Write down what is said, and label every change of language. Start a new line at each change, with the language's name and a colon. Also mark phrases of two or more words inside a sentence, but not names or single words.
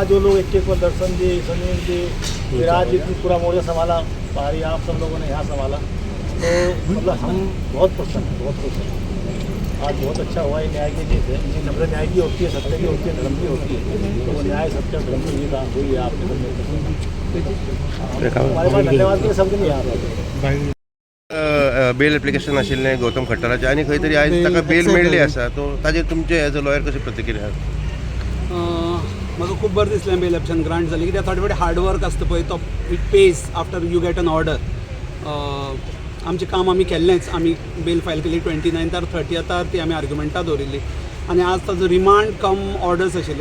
Hindi: जो लोग एक बार दर्शन जी, सुनील जी, विराट जी की पूरा मोर्चा संभाला, पारी आप सब लोगों ने यहाँ संभाला, तो मतलब हम बहुत प्रसन्न हैं, बहुत खुश हैं। आज बहुत अच्छा हुआ ये न्याय की जीत है। नम्र न्याय की होती है, सत्य की होती है, धर्म की होती है, तो वो न्याय सत्य धर्म की जीत हुई है आपके हमारे पास धन्यवाद के शब्द नहीं आता।
English: bail application
Konkani: आशिल्लें गौतम खट्टराचें आनी खंय तरी आयज ताका बेल मेळ्ळी आसा, तो ताजेर तुमचे
English: as a lawyer
Konkani: कशी प्रतिक्रिया आसा? म्हाका खूब बरें दिसलें
English: bail application
Konkani: ग्रांट जाली, कित्याक थोडे फावटी
English: hard work
Konkani: आसता पळय तो
English: it pays after you get an order.
Konkani: आमचें काम आमी केल्लेंच, आमी बेल फायल केली 29 30 ती आमी आर्ग्युमेंटां दवरिल्ली आनी आज ताजो
English: remand cum orders
Konkani: आशिल्ले।